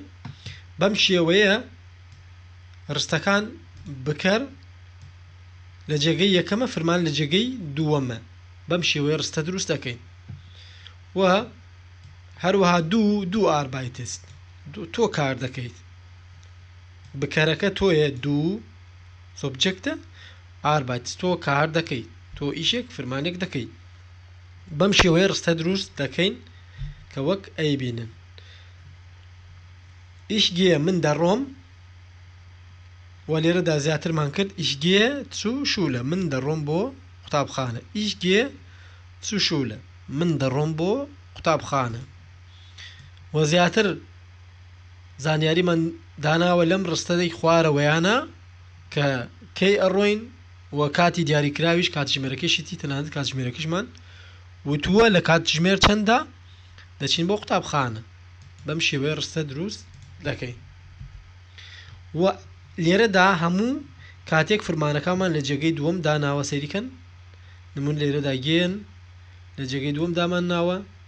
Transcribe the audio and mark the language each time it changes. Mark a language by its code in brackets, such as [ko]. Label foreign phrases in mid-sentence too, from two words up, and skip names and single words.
[ckb] بەم شێوەیە ڕستەکان بکەر لە جێگەی یەکەمە فرمان لە جێگەی دووەمە بەم شێوەیە ڕستە دروست دەکەین و هەروەها [de] du arbeitest [ckb] تۆ کار دەکەیت بکەرەکە تۆیە دوو سۆبجەکتە ئاربایتس تۆ کار دەکەیت تۆ ئیشێک فرمانێک دەکەیت بەم شێوەیە ڕستە دروست دەکەین کە وەک ئەیبینن [de] ich gehe [ckb] من دەڕۆم و لێرەدا زیاترمان کرد [de] ich gehe zur Schule [ckb] من دەڕۆم بۆ قوتابخانە ich [de] gehe zur Schule [ckb] من دەڕۆم بۆ قوتابخانە و زیاتر زانیاریمان داناوە لەم ڕستەدەی خوارەوەیانە کە کەی ئەڕۆین و کاتی دیاریکراویش کاتژمێرەکەشی تەنانەت کاتژمێرەکەشمان وتووە لە کاتژمێر چەندە دەچین بۆ قوتابخانە بەم شێوەیە ڕستە دروست دەکەین و لێرەدا هەموو کاتێک فرمانەکانمان لە جێگەی دووەم داناوە سەیریکەن نمون لێرەدا گێن لە جێگەی دووەم دامان ناوە